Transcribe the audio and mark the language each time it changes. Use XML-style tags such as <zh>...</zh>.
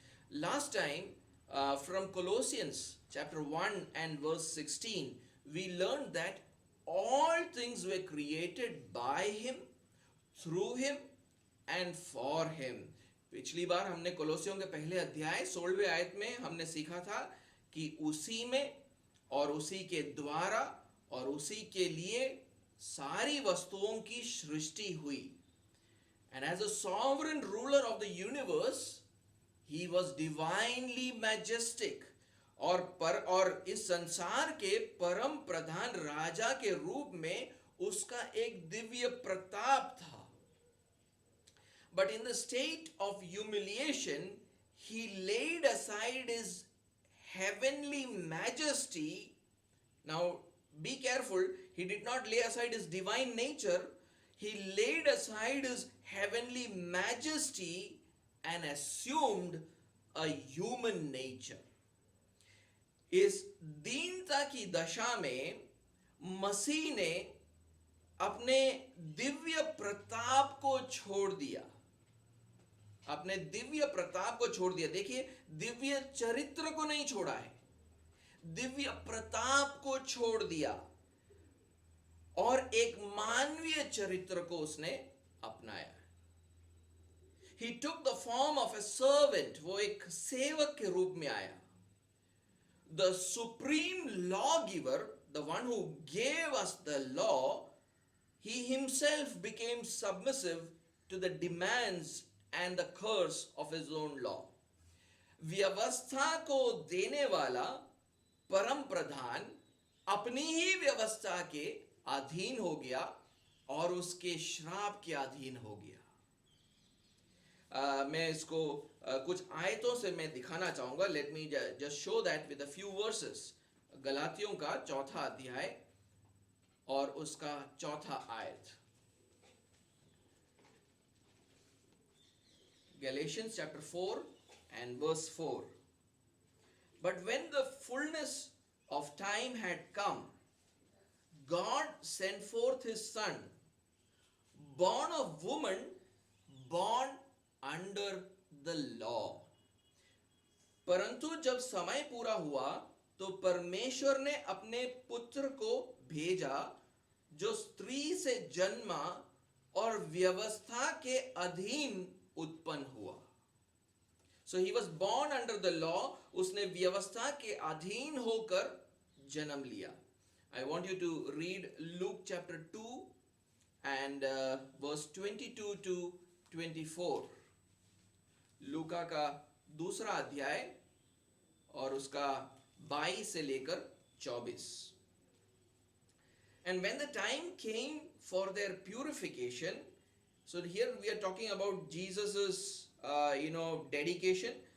<en>Last time, from Colossians chapter 1 and verse 16, we learned that all things were created by him, through him and for him.</en> <hi>पिछली बार हमने कोलोसियों के पहले अध्याय 16वें आयत में हमने सीखा था कि उसी में और उसी के द्वारा और उसी के लिए सारी वस्तुओं की सृष्टि हुई.</hi> <en>And as a sovereign ruler of the universe, he was divinely majestic.</en> <hi>और इस संसार के परम प्रधान राजा के रूप में उसका एक दिव्य प्रताप था.</hi> <en>But in the state of humiliation, he laid aside his heavenly majesty. Now be careful, he did not lay aside his divine nature. He laid aside his heavenly majesty and assumed a human nature.</en> <hi>इस दीनता की दशा में मसीह ने अपने दिव्य प्रताप को छोड़ दिया. अपने दिव्य प्रताप को छोड़ दिया. देखिए, दिव्य चरित्र को नहीं छोड़ा है, दिव्य प्रताप को छोड़ दिया और एक मानवीय चरित्र को उसने अपनाया.</hi> <en>He took the form of a servant.</en> <hi>वो एक सेवक के रूप में आया.</hi> <en>The supreme lawgiver, the one who gave us the law, he himself became submissive to the demands and the curse of his own law.</en> <hi>व्यवस्था को देने वाला परम प्रधान अपनी ही व्यवस्था के अधीन हो गया और उसके श्राप के अधीन हो गया. मैं इसको कुछ आयतों से मैं दिखाना चाहूँगा.</hi> <en>Let me just show that with a few verses.</en> <hi>गलातियों का 4था अध्याय और उसका 4था आयत.</hi> <en>Galatians chapter 4 and verse 4. But when the fullness of time had come, God sent forth his son, born of woman, born under the law.</en> <hi>परंतु जब समय पूरा हुआ तो परमेश्वर ने अपने पुत्र को भेजा जो स्त्री से जन्मा और व्यवस्था के अधीन उत्पन्न हुआ.</hi> <en>So he was born under the law.</en> <hi>उसने व्यवस्था के अधीन होकर जन्म लिया.</hi> <en>I want you to read Luke chapter 2 and verse 22 to 24.</en> <hi>लूका का दूसरा अध्याय और उसका 22 से लेकर 24.</hi> <en>And when the time came for their purification, so here we are talking about Jesus's dedication.</en>